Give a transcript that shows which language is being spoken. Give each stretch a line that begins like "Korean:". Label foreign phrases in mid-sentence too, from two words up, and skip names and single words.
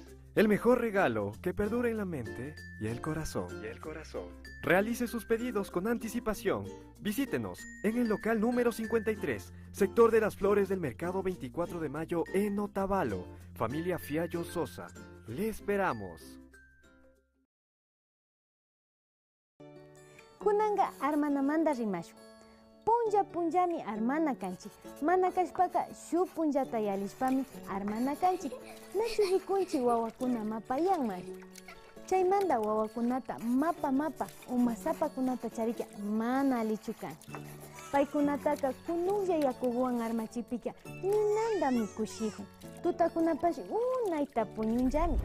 Spanish: el mejor regalo que perdura en la mente y el corazón. Realice sus pedidos con anticipación. Visítenos en el local número 53, sector de las flores del Mercado 24 de Mayo en Otavalo. Familia Fiallo Sosa. Le esperamos.
Quechua: Kunanga armanamanda rimashu. Punjami armana kanchik. Mana kashpaka shu punjata yalishpami armana kanchik. Nachu rikunchi wawakuna mapayanman. Chaymanda wawakunata mapa umasapa kunata charika mana alichukan. Paikunataka kunuya yakuguan armachipika ninanda mikushijo. Tutakunapashi unaita puñunjami.